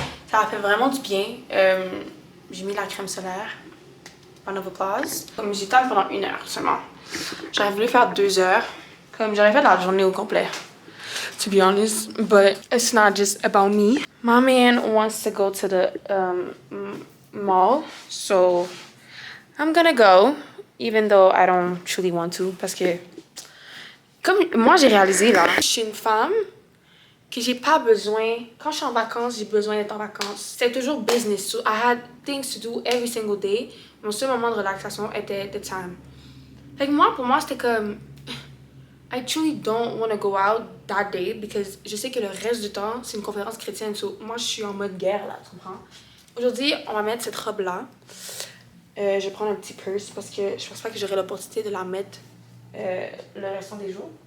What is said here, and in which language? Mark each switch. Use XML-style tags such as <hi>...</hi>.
<fr>Ça a fait vraiment du bien. J'ai mis la crème solaire.</fr> <en>Round of applause.</en> <fr>Comme j'étais pendant 1 heure seulement. J'aurais voulu faire 2 heures. Comme j'aurais fait la journée au complet.</fr> <en>To be honest. But it's not just about me. My man wants to go to the mall. So I'm gonna go. Even though I don't truly want to.</en> <fr>Parce que comme moi j'ai réalisé là. Je suis une femme que j'ai pas besoin. Quand je suis en vacances, j'ai besoin d'être en vacances. C'est toujours business.</fr> <en>So I had things to do every single day.</en> <fr>Mon seul moment de relaxation était</fr> <en>the time.</en> <fr>Fait que moi, pour moi, c'était comme</fr> <en>I truly don't want to go out that day because</en> <fr>je sais que le reste du temps, c'est une conférence chrétienne. So moi, je suis en mode guerre là, tu comprends? Aujourd'hui, on va mettre cette robe-là. Je vais prendre un petit purse parce que je pense pas que j'aurai l'opportunité de la mettre le restant des jours.</fr>